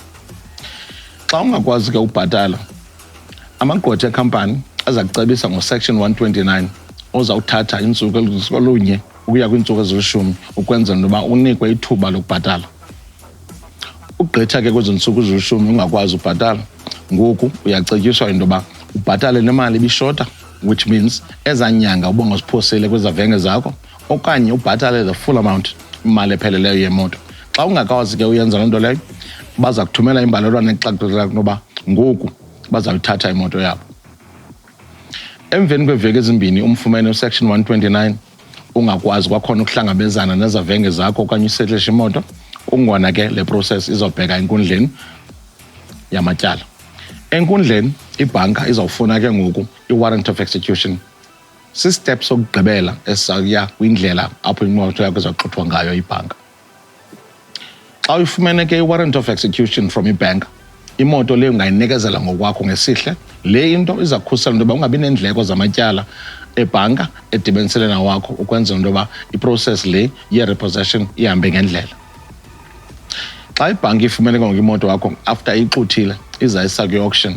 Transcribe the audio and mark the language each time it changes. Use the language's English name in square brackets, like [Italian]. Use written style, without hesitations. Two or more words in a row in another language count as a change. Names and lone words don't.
[Xhosa] Xa ungakwazi ke ukubhatala, amagqwetha ekhampani aza kucebisa ngo-Section 129 ozawuthatha intsuku olunye ukuya kwiintsuku ezilishumi ukwenzela into yoba unikwe ithuba lokubhatala. Ugqitha ke kwezo ntsuku ezilishumi ungakwazi ubhatala, ngoku uyacetyiswa into yoba ubhatale nemali ibishota, [English] which means [Xhosa] ezanyanga ubungaziphosile kwezavenge zakho, okanye ubhatale [English] the full amount [Xhosa] imali epheleleyo yemoto. Xa ungakwazi ke uyenza loo nto leyo, baza kuthumela imbalelwano exaxela ukuba ngoku bazayithatha imoto yabo. Emveni kweeveki ezimbini umfumene uSection 129 ungakwazi kwakhona ukuhlangabezana nezavenge zakho okanye usetlishe imoto, kungona ke le process izawubheka enkundleni yamatyala. Enkundleni ibhanka izawufuna ke ngoku i- [English] warrant of execution. [Xhosa] Si-step sokugqibela esizawuya kwindlela apho imoto yakho izawuxuthwa ngayo ibhanka. Xa uyifumene ke i- [English] warrant of execution from [Xhosa] ibhanka, imoto leyo ungayinikezela ngokwakho ngesihle. Le into iza kukhusela into yoba ungabi neendleko zamatyala ebhanka edibenisele nawakho ukwenzela into yoba iprocess le ye-repossession ihambe ngendlela. Xa ibhanki ifumene ke ngoku imoto yakho after ixuthile izayisa kwi-auction.